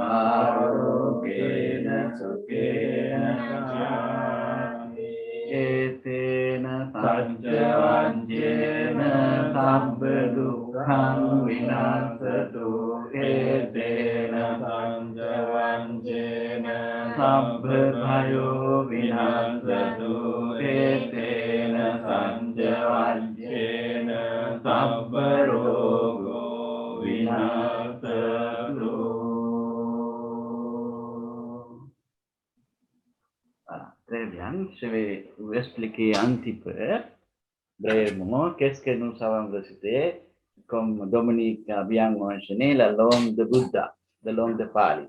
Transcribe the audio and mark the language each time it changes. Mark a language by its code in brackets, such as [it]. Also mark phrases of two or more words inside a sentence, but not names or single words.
[pi] Arogena Sukhena Etena Sajjavanjena Sabbadukham Vinasatu Etena Sajjavanjena Sabbabhayo Vinasatu Etena Sajjavanjena Sabbarogo Vinasatu. [fr] Très bien, je vais vous expliquer un petit peu, brièvement, qu'est-ce que nous savons réciter, comme Dominique a bien mentionné, la langue de Bouddha, la langue de Pali.